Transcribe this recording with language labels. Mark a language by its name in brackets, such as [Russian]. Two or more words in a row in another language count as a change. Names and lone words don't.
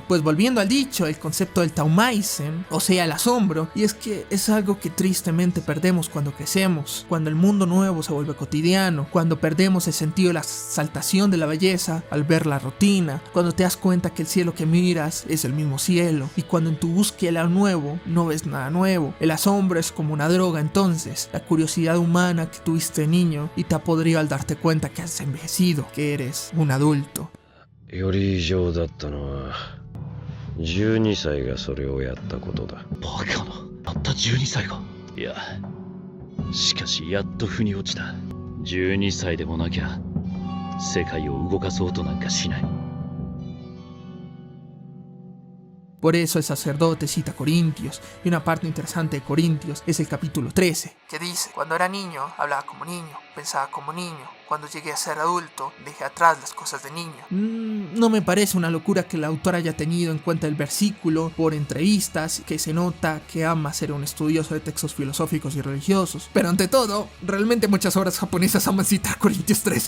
[Spanish] Pues volviendo al dicho, el concepto del Taumaisen, o sea el asombro, y es que es algo que tristemente perdemos cuando crecemos, cuando el mundo nuevo se vuelve cotidiano, cuando perdemos el sentido de la exaltación de la belleza al ver la rutina, cuando te das cuenta que el cielo que miras es el mismo cielo, y cuando en tu búsqueda de lo nuevo no ves nada nuevo. El asombro es como una droga entonces, la curiosidad humana que tuviste de niño y te ha podrido al darte cuenta que has envejecido, que eres un adulto. [Japanese] より異常だったのは12歳がそれをやったことだ。バカな、たった12歳が。いや、しかしやっと腑に落ちた。12歳でもなきゃ世界を動かそうとなんかしない。 [Spanish] Por eso el sacerdote cita a Corintios, y una parte interesante de Corintios es el capítulo 13, que dice: cuando era niño, hablaba como niño, pensaba como niño, cuando llegué a ser adulto, dejé atrás las cosas de niño. No me parece una locura que el autor haya tenido en cuenta el versículo por entrevistas, que se nota que ama ser un estudioso de textos filosóficos y religiosos, pero ante todo, realmente muchas obras japonesas aman citar Corintios 13.